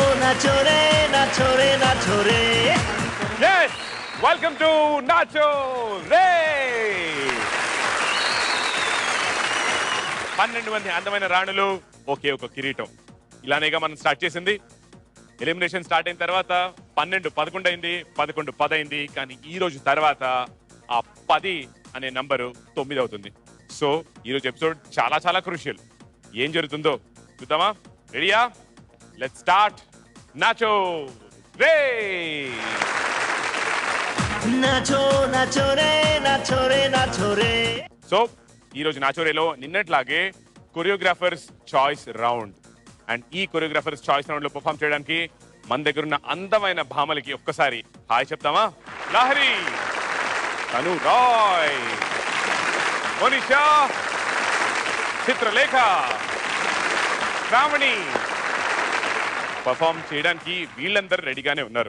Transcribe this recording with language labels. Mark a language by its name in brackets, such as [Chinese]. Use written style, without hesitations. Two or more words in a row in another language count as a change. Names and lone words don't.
[Hindi] नाचो रे, नाचो रे, नाचो रे. [English] Yes! Welcome to Nacho Ray! [Telugu] 12 మంది అందమైన రాణులు ఒకే ఒక కిరీటం. ఇలానేగా మనం స్టార్ట్ చేసింది. [English] elimination start [Telugu] అయిన తర్వాత 12-11 అయింది, 11-10 అయింది. కానీ ఈ రోజు తర్వాత ఆ 10 అనే నంబరు 9 అవుతుంది. సో ఈ రోజు ఎపిసోడ్ చాలా చాలా క్రూషియల్. ఏం జరుగుతుందో చూద్దామా? రెడీయా? [English] Let's start Nacho Re. [Hindi] नाचो, नाचो रे, नाचो रे, नाचो रे. [Telugu] సో ఈ రోజు నాచోరేలో నిన్నట్లాగే [English] choreographers choice round. [Telugu] అండ్ ఈ [English] choreographers choice round [Telugu] లో పర్ఫామ్ చేయడానికి మన దగ్గర ఉన్న అందమైన భామలకి ఒక్కసారి హాయ్ చెప్తామా? లహరి, తను రాయ్, మోనిషా, చిత్రలేఖ, శ్రావణి పర్ఫామ్ చేయడానికి వీళ్ళందరూ రెడీగానే ఉన్నారు.